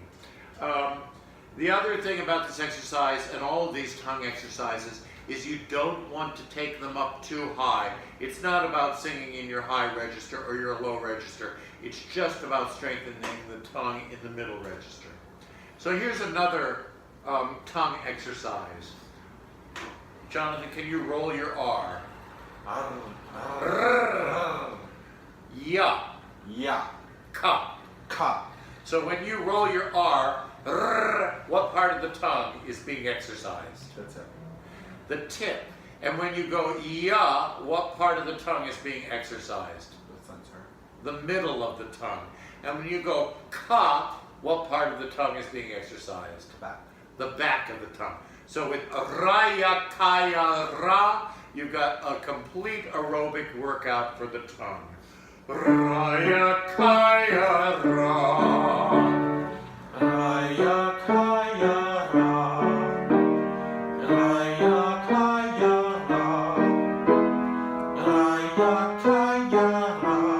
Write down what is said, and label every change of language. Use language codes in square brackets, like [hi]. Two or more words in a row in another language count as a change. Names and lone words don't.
[en] The other thing about this exercise and all of these tongue exercises is you don't want to take them up too high. It's not about singing in your high register or your low register. It's just about strengthening the tongue in the middle register. So here's another tongue exercise. Jonathan, can you roll your R? Ya. Ya. Ka. Ka. So when you roll your R, what part of the tongue is being exercised? That's it. The tip. And when you go ya, what part of the tongue is being exercised? The center. The middle of the tongue. And when you go ka, what part of the tongue is being exercised? Back. The back of the tongue. So with ra, ya, ka, ya, ra, you've got a complete aerobic workout for the tongue. Ra, ya, ka, ya, ra. Ra, ya, ka, ya, ra. Ra, ya, ka, ya, ra. Ra, ya, ka, ya, ra.